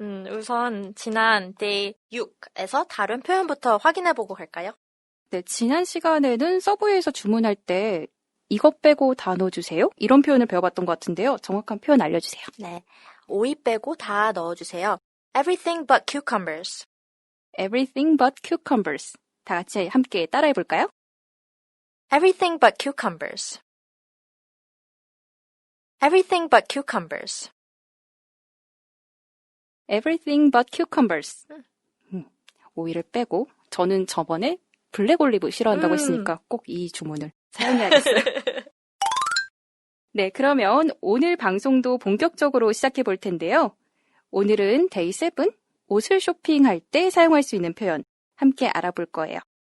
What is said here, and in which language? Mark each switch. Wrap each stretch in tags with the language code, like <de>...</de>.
<ko>우선 지난 day 6에서 다른 표현부터 확인해보고 갈까요? 네, 지난 시간에는 서브웨이에서 주문할 때 이것 빼고 다 넣어주세요. 이런 표현을 배워봤던 것 같은데요. 정확한 표현 알려주세요. 네, 오이 빼고 다 넣어주세요.</ko> <en>Everything but cucumbers. Everything but cucumbers.</en> <ko>다 같이 함께 따라해볼까요?</ko> <en>Everything but cucumbers. Everything but cucumbers. Everything but cucumbers.</en> <ko>오이를 빼고 저는 저번에 블랙 올리브 싫어한다고 했으니까 꼭 이 주문을 사용해야겠어요. 네, 그러면 오늘 방송도 본격적으로 시작해 볼 텐데요. 오늘은 데이 7, 옷을 쇼핑할 때 사용할 수 있는 표현 함께 알아볼 거예요.</ko>